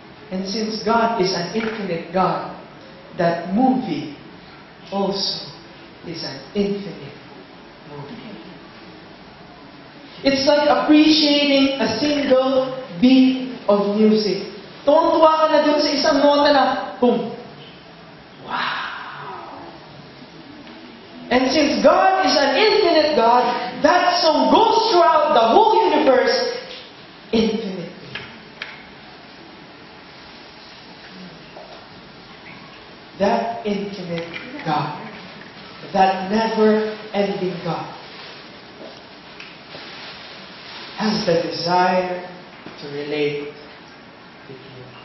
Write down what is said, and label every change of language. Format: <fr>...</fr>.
<en>And since God is an infinite God, that movie also is an infinite movie. It's like appreciating a single beat of music.</en> <tl>Tuwang-tuwa ka na dun sa isang nota na, boom.</tl> <en>Wow! And since God is an infinite God, that song goes throughout the whole universe infinitely. That infinite God, that never-ending God, has the desire to relate with you.</en>